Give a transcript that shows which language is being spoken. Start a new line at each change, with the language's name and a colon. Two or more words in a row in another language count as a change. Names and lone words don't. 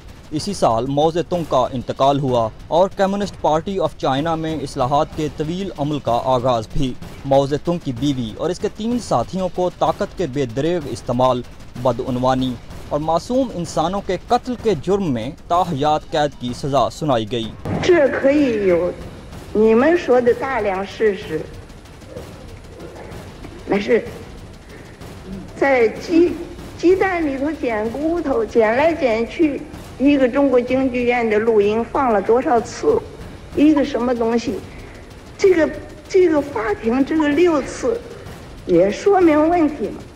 Urdu: اسی سال ماؤ زے تنگ کا انتقال ہوا اور کمیونسٹ پارٹی آف چائنا میں اصلاحات کے طویل عمل کا آغاز بھی. ماؤ زے تنگ کی بیوی اور اس کے 3 ساتھیوں کو طاقت کے بے دریغ استعمال، بدعنوانی اور معصوم انسانوں کے قتل کے جرم میں تاحیات قید کی سزا سنائی گئی.
Chinese: 一个中国京剧院的录音放了多少次，一个什么东西，这个法庭这个6次，也说明问题嘛。